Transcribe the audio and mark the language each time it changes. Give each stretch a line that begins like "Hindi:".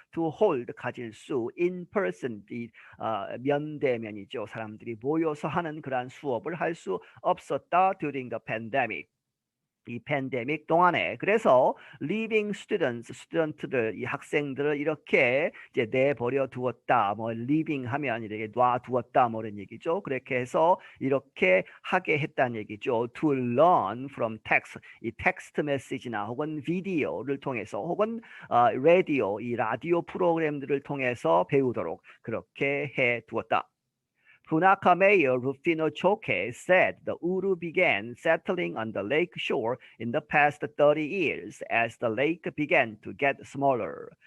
English: to hold
Korean: 가질 수 in-person 면대면이죠. 사람들이 모여서 하는 그러한 수업을 할 수 없었다.
English: during the pandemic.
Korean: 이 팬데믹 동안에 그래서
English: leaving students,
Korean: 스튜던트들, 이 학생들을 이렇게 이제 내버려 두었다. 뭐 leaving 하면 이렇게 놔두었다. 뭐 이런 얘기죠. 그렇게 해서 이렇게 하게 했다는 얘기죠.
English: To learn from text,
Korean: 이 텍스트 메시지나 혹은 비디오를 통해서 혹은 라디오, 이 라디오 프로그램들을 통해서 배우도록 그렇게 해 두었다.
English: Punakha Mayor Rufino Choque said the Uru began settling on the lake shore in the past 30 years as the lake began to get smaller.